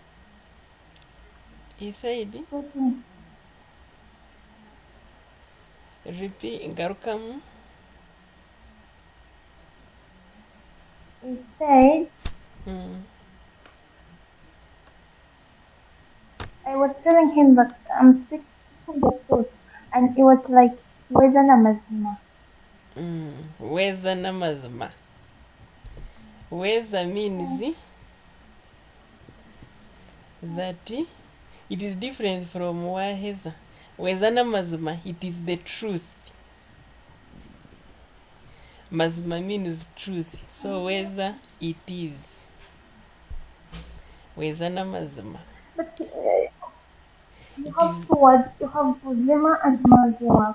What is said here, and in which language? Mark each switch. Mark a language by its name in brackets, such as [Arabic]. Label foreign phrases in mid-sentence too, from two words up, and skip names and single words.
[English] He said, repeat, garukamu. He said I was telling him that I'm speaking the truth and it was like [Nyankole] weza n'amazima. Weza n'amazima. [English] Weza means that it is different from waheza. [Nyankole] Weza n'amazima, [English] it is the truth. Mazima means truth. So weza it is. [Nyankole] Weza n'amazima. [English] But you have Buzima and Mazima.